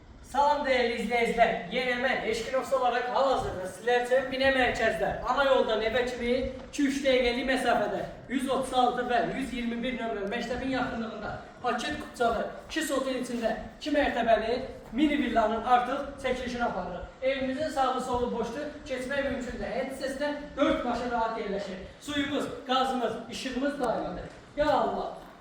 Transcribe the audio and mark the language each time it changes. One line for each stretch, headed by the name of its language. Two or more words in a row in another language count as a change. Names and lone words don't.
Turkish: Salam değerli izleyiciler. Yeni ben Eşkinox olarak hal-hazırda sizler için
Azerbaijani: Bine merkezde ana yoldan eve kimi 2-3 dəqiqəlik mesafede 136 ve 121 nömrəli məktəbin yaxınlığında paket kupçalı 2 sotun içinde 2 mərtəbəli mini villanın artıq çəkilişini aparırıq. Evimizin sağı solu boşdur, keçmək mümkündür. Həyat hissəsində 4 maşın rahat yerləşir. Suyumuz, gazımız, işığımız daimidir.
Arabic: Ya Allah!